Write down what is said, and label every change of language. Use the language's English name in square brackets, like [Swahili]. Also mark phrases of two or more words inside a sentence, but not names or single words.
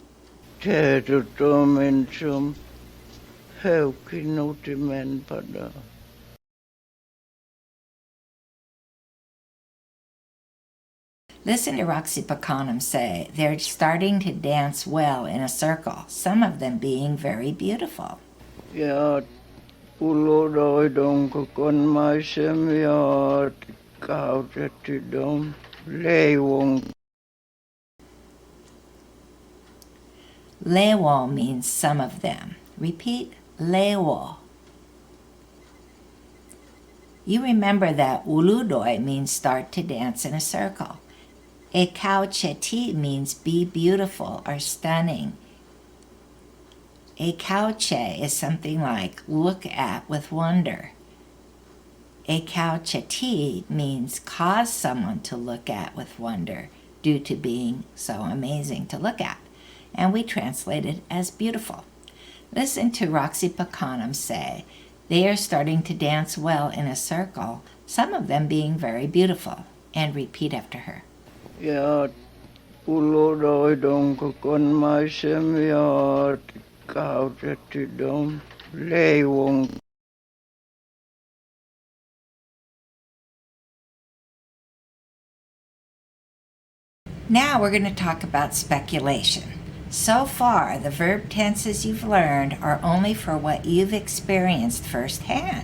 [English] Listen to Roxy Pakanam say, they're starting to dance well in a circle, some of them being very beautiful. [Turkana] Yat ulodoi dong kokon mai sem yat kau jati dong lei wong. [English] Lewo means some of them. Repeat, lewo. You remember that uludoi means start to dance in a circle. Ekaucheti means be beautiful or stunning. Ekauche is something like look at with wonder. Ekaucheti means cause someone to look at with wonder due to being so amazing to look at. And we translate it as beautiful. Listen to Roxy Pakanam say, they are starting to dance well in a circle, some of them being very beautiful. And repeat after her. [Turkana] Yat ulodoi dong kokon mai sem yat kau jati dong lei wong. [English] Now we're going to talk about speculation. So far, the verb tenses you've learned are only for what you've experienced firsthand.